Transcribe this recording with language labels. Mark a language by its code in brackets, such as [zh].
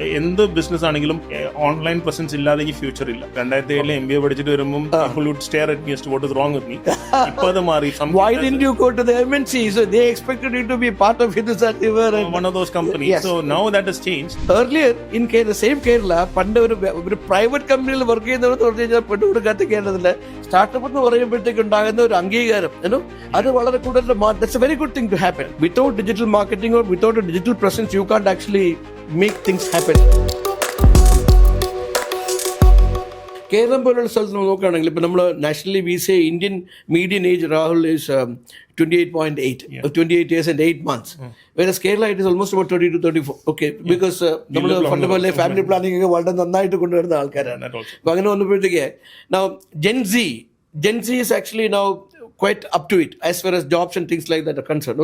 [ml] എന്ത് ബിസിനസ് ആണെങ്കിലും online presence ഇല്ലാതെ ഈ ഫ്യൂച്ചർ ഇല്ല. [en] 2007 MBA [ml] പഠിച്ചിട്ട് വരുമ്പോൾ [en] people would stare at me as to what is wrong with me. [ml] ഇപ്പൊ അത് മാറി. [en] Why didn't you go to the MNC? So they expected you to be part of Hindustan River and one of those companies. Yes. So now that has changed. Earlier in the same Kerala, [ml] പണ്ട് ഒരു private കമ്പനിയിൽ work ചെയ്യുന്നവരെന്ന് പറഞ്ഞു കഴിഞ്ഞാൽ പെട്ടുകൊടുക്കാത്ത കേരളത്തില് startup എന്ന് പറയുമ്പോഴത്തേക്ക് ഉണ്ടാകുന്ന ഒരു അംഗീകാരം അത് വളരെ കൂടുതൽ. [en] That's a very good thing to happen. Without digital marketing or without a digital presence, you can't actually make things happen. [ml] Keralam പോലുള്ള സ്ഥലത്ത് നമ്മൾ നോക്കുകയാണെങ്കിൽ ഇപ്പം നമ്മൾ [en] Nationally we say Indian median age Rahul is 28 years and 8 months. Whereas Kerala it is almost about 30 to 34. Okay, because [ml] നമ്മൾ fundamentally family planning ഒക്കെ വളരെ നന്നായിട്ട് കൊണ്ടുവരുന്ന ആൾക്കാരാണ്. അപ്പം അങ്ങനെ വന്നപ്പോഴത്തേക്ക് [en] now Gen Z is actually now quite up to it as far as jobs and things like that are concerned.